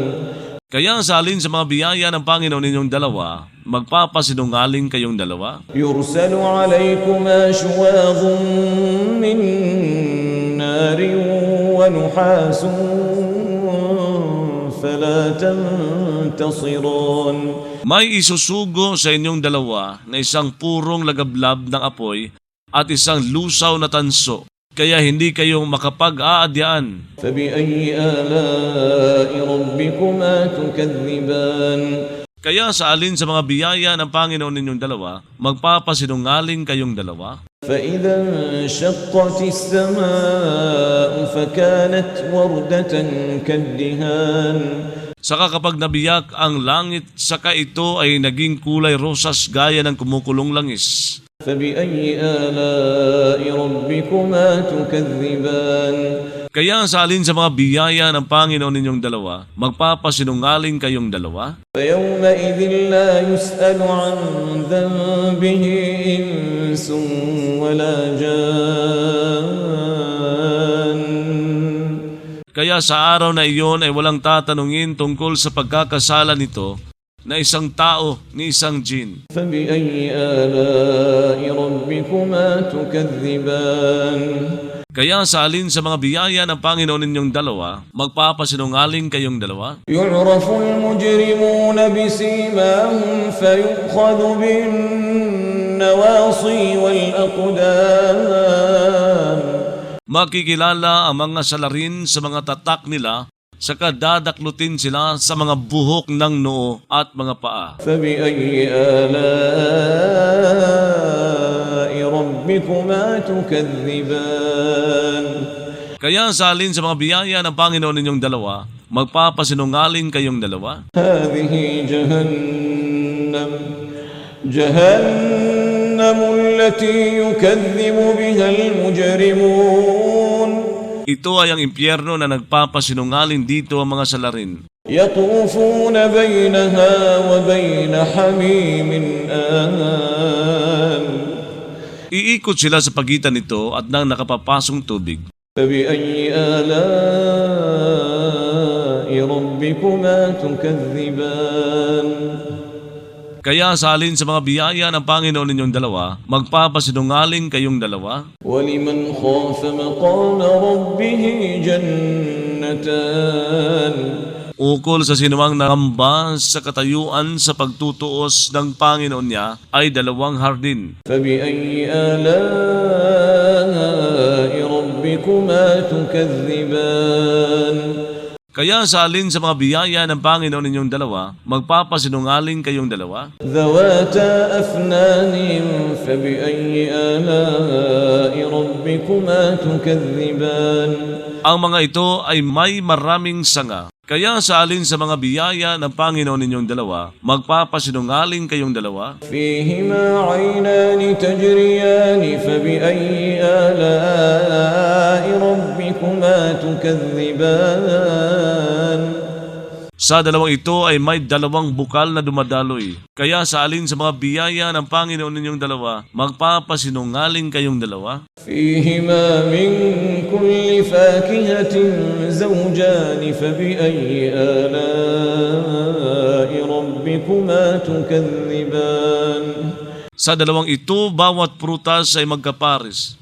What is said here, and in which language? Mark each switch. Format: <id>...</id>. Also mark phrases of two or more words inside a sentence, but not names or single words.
<tl>Kaya sa alin sa mga biyaya ng Panginoon ninyong dalawa, magpapasinungaling kayong dalawa?</tl> <ar>يرسل عليكما شواظ من نار ونحاس فلا تنتصران</ar> <tl>May isusugo sa inyong dalawa na isang purong lagablab ng apoy at isang lusaw na tanso, kaya hindi kayo makapag-aadyaan.</tl> <ar>فبأي آلاء ربكما تكذبان</ar> <tl>Kaya sa alin sa mga biyaya ng Panginoon ninyong dalawa, magpapasinungaling kayong dalawa?</tl> <ar>فإذا انشقت السماء فكانت وردة كالدهان</ar> <tl>Saka kapag nabiyak ang langit, saka ito ay naging kulay rosas gaya ng kumukulong langis.</tl> <ar>فبأي آلاء ربكما تكذبان</ar> <tl>Kaya sa alin sa mga biyaya ng Panginoon ninyong dalawa, magpapasinungaling kayong dalawa?</tl> <ar>فيومئذ لا يسأل عن ذنبه إنس ولا جان</ar> <tl>Kaya sa araw na iyon ay walang tatanungin tungkol sa pagkakasala nito na isang tao ni isang jin.</tl> <ar>فبأي آلاء ربكما تكذبان</ar> <tl>Kaya sa alin sa mga biyaya ng Panginoon ninyong dalawa, magpapasinungaling kayong dalawa?</tl> <ar>يعرف المجرمون بسيماهم فيؤخذ بالنواصي والأقدام</ar> <tl>Makikilala ang mga salarin sa mga tatak nila, saka dadaklutin sila sa mga buhok ng noo at mga paa.</tl> <ar>فبأي آلاء ربكما تكذبان</ar> <tl>Kaya sa alin sa mga biyaya ng Panginoon ninyong dalawa, magpapasinungaling kayong dalawa?</tl> <ar>هذه جهنم التي يكذب بها المجرمون</ar> <tl>Ito ay ang impyerno na nagpapasinungaling dito ang mga salarin.</tl> <ar>يطوفون بينها وبين حميم آن</ar> <tl>Iikot sila sa pagitan nito at ng nakapapasong tubig.</tl> <ar>فبأي آلاء ربكما تكذبان</ar> <tl>Kaya sa alin sa mga biyaya ng Panginoon ninyong dalawa, magpapasinungaling kayong dalawa?</tl> <ar>ولمن خاف مقام ربه جنتان</ar> <tl>Ukol sa sinumang nangamba sa katayuan sa pagtutuos ng Panginoon niya ay dalawang hardin.</tl> <ar>فبأي آلاء ربكما تكذبان</ar> <tl>Kaya sa alin sa mga biyaya ng Panginoon ninyong dalawa, magpapasinungaling kayong dalawa?</tl> <ar>ذواتا أفنان فبأي آلاء ربكما تكذبان</ar> <tl>Ang mga ito ay may maraming sanga. Kaya sa alin sa mga biyaya ng Panginoon ninyong dalawa, magpapasinungaling kayong dalawa?</tl> <ar>فيهما عينان تجريان فبأي آلاء ربكما تكذبان</ar> <tl>Sa dalawang ito ay may dalawang bukal na dumadaloy. Kaya sa alin sa mga biyaya ng Panginoon ninyong dalawa, magpapasinungaling kayong dalawa?</tl> <ar>فيهما من كل فاكهة زوجان فبأي آلاء ربكما تكذبان</ar> <tl>Sa dalawang ito, bawat prutas ay magkapares.</tl>